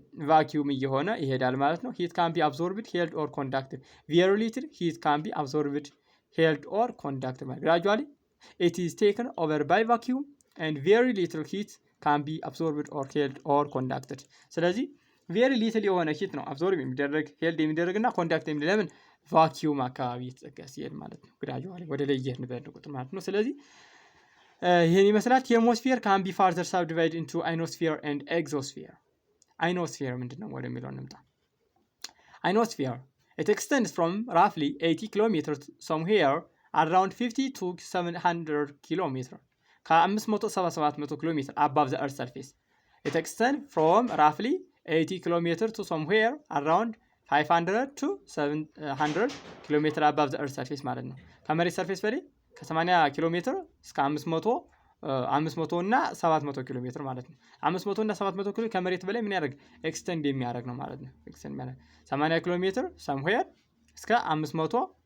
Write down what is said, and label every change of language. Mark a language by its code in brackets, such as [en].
[am] ቫኪዩም እየሆነ ይሄዳል ማለት ነው። [en] heat can be absorbed, held or conducted. Very little heat can be absorbed, held or conducted. Gradually it is taken over by vacuum and very little heat can be absorbed or held or conducted. [am] ስለዚህ [en] very little [am] የሆነ ሂት ነው አብዞርብ የሚደረግ ሄልድ የሚደረግና ኮንዳክት የሚደረግ ለምን ቫኪዩም አካባቢ የተጠቀስ ይሄድ ማለት ነው። gradually ወደ ላይ ይሄድ ንበልቁት ማለት ነው። ስለዚህ ይሄን ይመስላል። ቴርሞስፌር [en] can be further subdivided into ionosphere and exosphere. ionosphere [am] ምንድነው ወደሚለው እንምጣ። [en] ionosphere it extends from roughly 80 kilometers somewhere around 50 to 700 kilometers [am] ከ500-700 ኪሎ ሜትር [en] above the earth surface. it extends from roughly 80 kilometers to somewhere around 500 to 700 kilometers above the earth surface [am] ማለት ነው። ከመሬት ሰርፌስ በላይ ከ80 ኪሎ ሜትር እስከ 500 እና 700 ኪሎ ሜትር ማለት ነው። 500 እና 700 ኪሎ ከመሬት በላይ ምን ያደርግ ኤክስቴንድ የሚያደርግ ነው ማለት ነው። ኤክስቴንድ ማለት 80 ኪሎ ሜትር [en] somewhere [am] እስከ 500